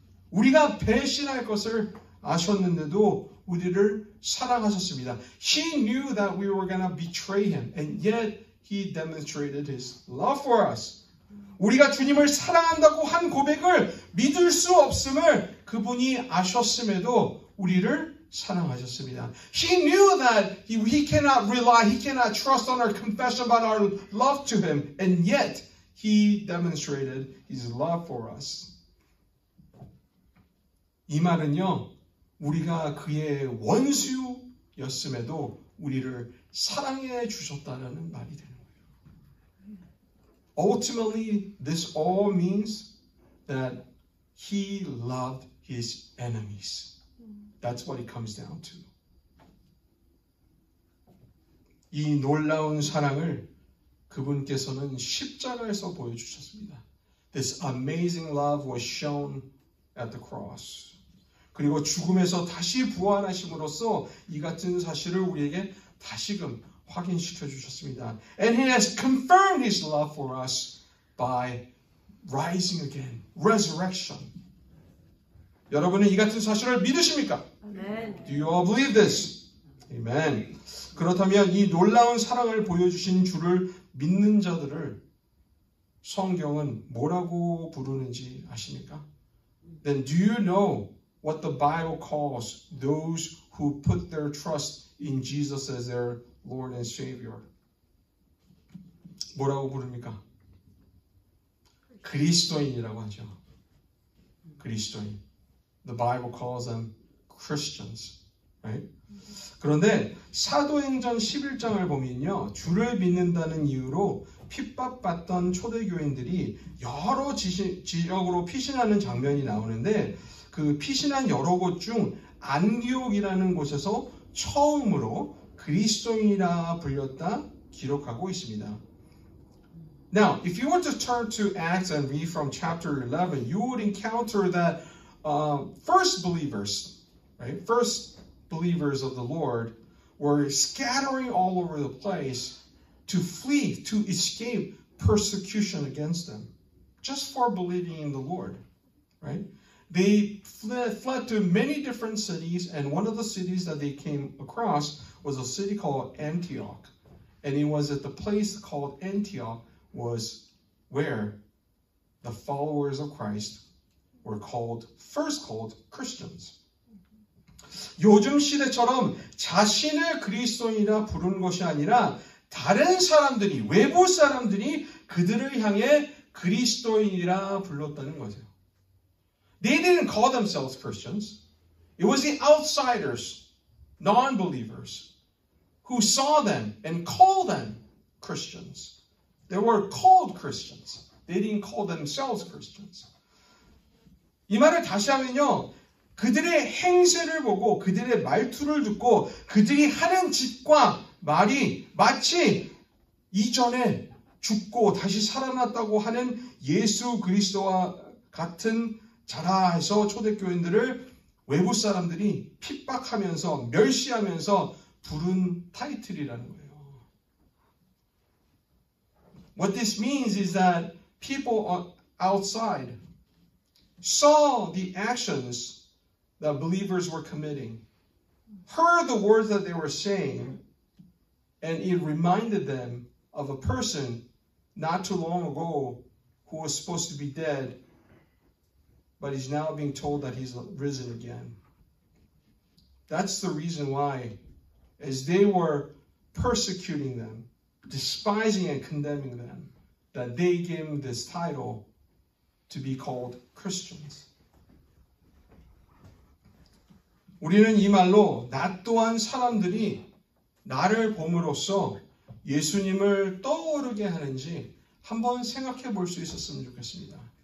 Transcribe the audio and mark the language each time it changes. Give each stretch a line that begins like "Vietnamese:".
Korean: 우리가 배신할 것을 아셨는데도 우리를 사랑하셨습니다.
English: He knew that we were going to betray him, and yet he demonstrated his love for us.
Korean: 우리가 주님을 사랑한다고 한 고백을 믿을 수 없음을 그분이 아셨음에도 우리를 사랑하셨습니다.
English: He knew that he cannot rely, he cannot trust on our confession about our love to him, and yet He demonstrated His love for us.
Korean: 이 말은요, 우리가 그의 원수였음에도 우리를 사랑해 주셨다는 말이 되는 거예요.
English: Ultimately, this all means that He loved His enemies. That's what it comes down to.
Korean: 이 놀라운 사랑을 그분께서는 십자가에서 보여주셨습니다.
English: This amazing love was shown at the cross.
Korean: 그리고 죽음에서 다시 부활하심으로써 이 같은 사실을 우리에게 다시금 확인시켜 주셨습니다.
English: And He has confirmed His love for us by rising again, resurrection.
Korean: 여러분은 이 같은 사실을 믿으십니까?
English: Amen. Do you all believe this? Amen.
Korean: 그렇다면 이 놀라운 사랑을 보여주신 주를 믿는 자들을 성경은 뭐라고 부르는지 아십니까?
English: Then do you know what the Bible calls those who put their trust in Jesus as their Lord and Savior?
Korean: 뭐라고 부릅니까? 그리스도인이라고 하죠. 그리스도인.
English: The Bible calls them Christians. Right?
Korean: 그런데 사도행전 11장을 보면요. 주를 믿는다는 이유로 핍박받던 초대교인들이 여러 지역으로 피신하는 장면이 나오는데 그 피신한 여러 곳 중 안디옥이라는 곳에서 처음으로 그리스도인이라 불렸다 기록하고 있습니다.
English: Now, if you were to turn to Acts and read from chapter 11, you would encounter that first believers, right? First believers of the Lord were scattering all over the place to flee, to escape persecution against them, just for believing in the Lord, right? They fled to many different cities, and one of the cities that they came across was a city called Antioch. And it was at the place called Antioch was where the followers of Christ were first called Christians.
Korean: 요즘 시대처럼 자신을 그리스도인이라 부르는 것이 아니라 다른 사람들이, 외부 사람들이 그들을 향해 그리스도인이라 불렀다는 거죠.
English: They didn't call themselves Christians. It was the outsiders, non-believers, who saw them and called them Christians. They were called Christians. They didn't call themselves Christians.
Korean: 이 말을 다시 하면요. 그들의 행세를 보고 그들의 말투를 듣고 그들이 하는 짓과 말이 마치 이전에 죽고 다시 살아났다고 하는 예수 그리스도와 같은 자라 해서 초대교인들을 외부 사람들이 핍박하면서 멸시하면서 부른 타이틀이라는 거예요.
English: What this means is that people outside saw the actions that believers were committing, heard the words that they were saying, and it reminded them of a person not too long ago who was supposed to be dead, but he's now being told that he's risen again. That's the reason why, as they were persecuting them, despising and condemning them, that they gave them this title to be called Christians.
Korean: 우리는 이 말로 나 또한 사람들이 나를 봄으로써 예수님을 떠오르게 하는지 한번 생각해 볼 수 있었으면 좋겠습니다.